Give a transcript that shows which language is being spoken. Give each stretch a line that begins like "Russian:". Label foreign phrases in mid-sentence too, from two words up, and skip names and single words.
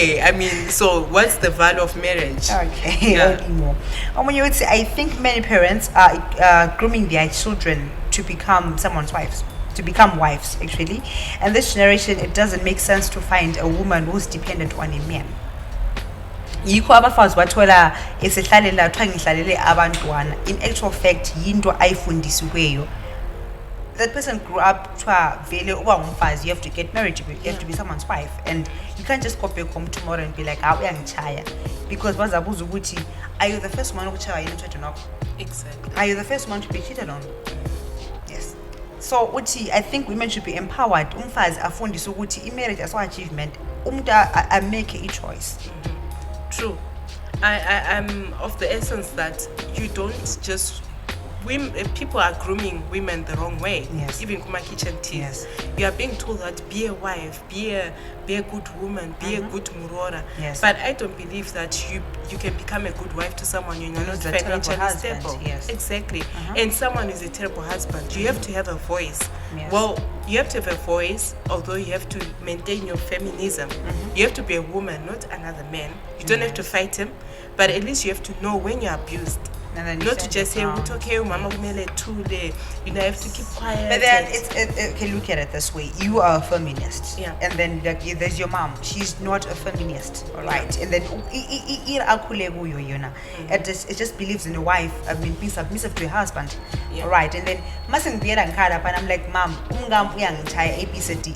English: I mean, so what's the value of marriage? Okay, Yeah. only more. When you would say, I think many parents are grooming their children to become someone's wives, to become wives, actually. And this generation, it doesn't make sense to find a woman who's dependent on a man.
Zulu: Yikho abafazi bathola esehlalela kuthiwa ngihlalele abantwana.
English: In actual fact,
Zulu: yinto ayifundisiweyo.
English: That person grew up
Zulu: vele uba ngumfazi,
English: you have to get married, you have to be someone's wife, and you can't just go back home tomorrow and be like,
Zulu: uyangichaya, because bazabuza ukuthi,
English: are you the first one
Zulu: ukuchaya yini umthetho nakho?
English: Exactly. Are you the first one to be cheated on? Yes. So uthi, I think women should be empowered.
Zulu: Umfazi afundiswe ukuthi
English: marriage as achievement,
Zulu: umuntu a
English: make a choice. True. I'm of the essence that you don't just people are grooming women the wrong way. Yes. Even kuma kitchen teas. Yes. You are being told that be a wife, be a good woman, be a good murora. Yes. But I don't believe that you can become a good wife to someone you're not Who's a terrible financially husband, stable. yes. Exactly. And someone is a terrible husband. You have to have a voice. Yes. Well, you have to have a voice, although you have to maintain your feminism. You have to be a woman, not another man. You don't have to fight him, but at least you have to know when you're abused. And then you Not to stand just say, your it's ground.
Zulu: okay, mama kumele thule.
English: You know, I have to keep quiet. But then and- okay, look at it this way. You are a feminist. Yeah. And then there's your mom. She's not a feminist. All right. And then it just believes in a wife, I mean, being submissive to a husband. Yeah. All right. And then and I'm like, Mom, ABCD.